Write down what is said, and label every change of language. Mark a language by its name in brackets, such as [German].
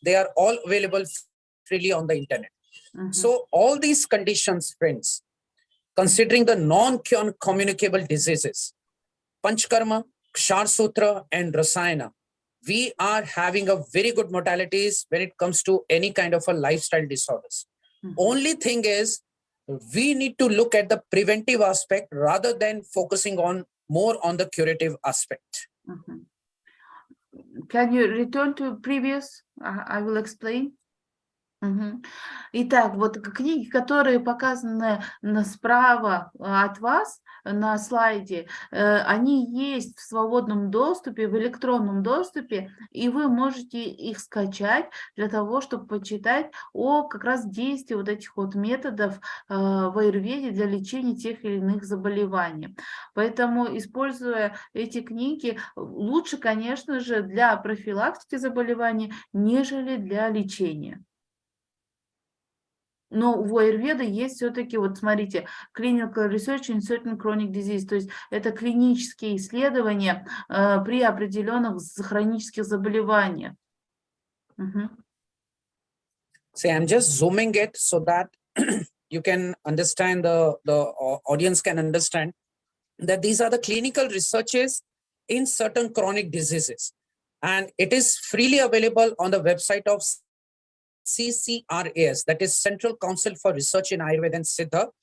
[English] They are all available freely on the internet. So all these conditions, friends, considering the non-communicable diseases, Panchkarma, Kshar Sutra, and Rasayana, we are having a very good modalities when it comes to any kind of a lifestyle disorders. Only thing is, we need to look at the preventive aspect rather than focusing on more on the curative aspect. Can you return to previous? I will explain. [Russian] Итак, вот книги, которые показаны справа от вас на слайде, они есть в свободном доступе, в электронном доступе, и вы можете их скачать для того, чтобы почитать о как раз действии вот этих вот методов в аюрведе для лечения тех или иных заболеваний. Поэтому, используя эти книги, лучше, конечно же, для профилактики заболеваний, нежели для лечения. Но у аюрведы есть все-таки, вот смотрите, [English] clinical research in certain chronic disease, [Russian] то есть это клинические исследования при определенных хронических заболеваниях. [English] See, I'm just zooming it so that you can understand, the audience can understand that these are the clinical researches in certain chronic diseases. And it is freely available on the website of CCRAS, that is Central Council for Research in Ayurveda and Siddha.